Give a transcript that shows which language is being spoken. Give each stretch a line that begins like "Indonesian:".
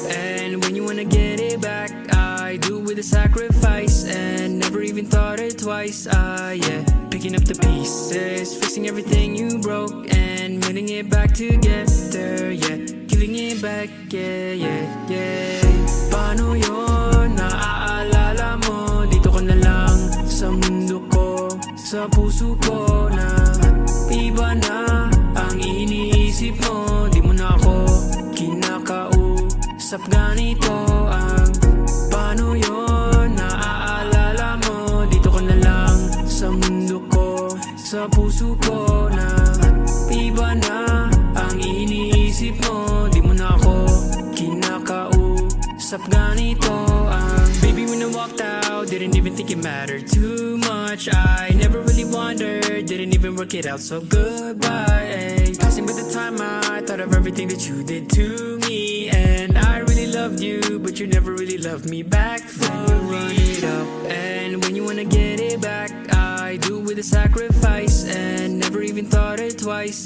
English: And when you wanna get it back, I do with a sacrifice, and never even thought it twice. Yeah, picking up the pieces, fixing everything you broke, and mending it back together. Yeah, giving it back, yeah, yeah, yeah.
Filipino: Paano yun? Naaalala mo? Dito ka na lang sa mundo ko, sa puso ko na iba na ang iniisip mo. Di mo na ako kinakausap, ganito ang paano yun? Naaalala mo? Dito ka na lang sa mundo ko, sa puso ko na iba na ang iniisip mo. Di mo na ako kinakausap, ganito ang baby.
English: When I walked out, didn't even think it mattered too much. I never really wondered, didn't even work it out, so goodbye. Passing by the time, I thought of everything that you did to me, and I really loved you, but you never really loved me back. Then you run it up, and when you wanna get it back, I do with a sacrifice, and never even thought it twice.